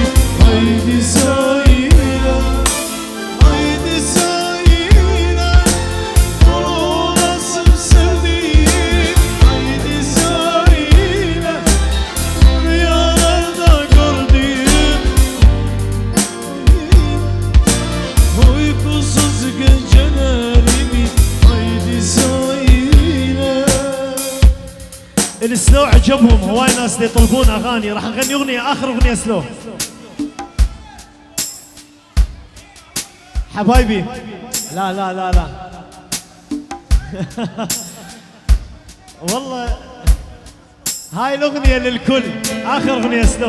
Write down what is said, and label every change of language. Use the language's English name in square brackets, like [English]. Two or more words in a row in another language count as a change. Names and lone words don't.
[Turkish] Haydi söyle, haydi söyle, onu nasıl sevdiğim. Haydi söyle, rüyalarda gördüğüm. Uykusuz gecelerimi. Haydi söyle. [Arabic] السلو عجبهم، هواي ناس اللي يطلبون اغاني. راح نغني اغنيه، اخر اغنيه سلو. حبايبي لا لا لا لا والله هاي الاغنيه للكل، اخر اغنيه سلو.